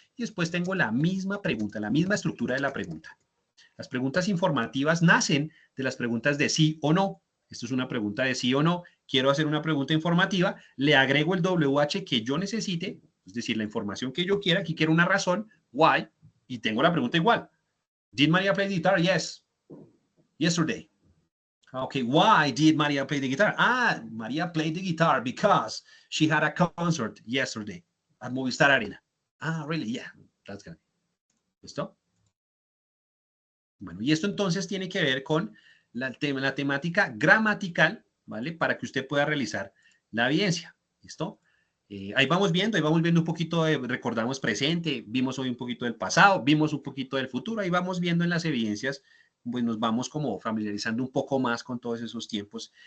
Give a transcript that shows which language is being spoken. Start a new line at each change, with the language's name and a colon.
Spanish: y después tengo la misma pregunta, la misma estructura de la pregunta. Las preguntas informativas nacen de las preguntas de sí o no. Esto es una pregunta de sí o no. Quiero hacer una pregunta informativa, le agrego el WH que yo necesite, es decir, la información que yo quiera. Aquí quiero una razón, why, y tengo la pregunta igual.
English: Did Maria play the guitar? Yes. Yesterday. Okay, why did Maria play the guitar? Ah, Maria played the guitar because she had a concert yesterday at Movistar Arena. Ah, really? Yeah, that's good. ¿Listo?
Spanish: Bueno, y esto entonces tiene que ver con la temática gramatical, ¿vale? Para que usted pueda realizar la evidencia, ¿listo? Ahí vamos viendo un poquito de, recordamos presente, vimos hoy un poquito del pasado, vimos un poquito del futuro, ahí vamos viendo en las evidencias, pues nos vamos como familiarizando un poco más con todos esos tiempos.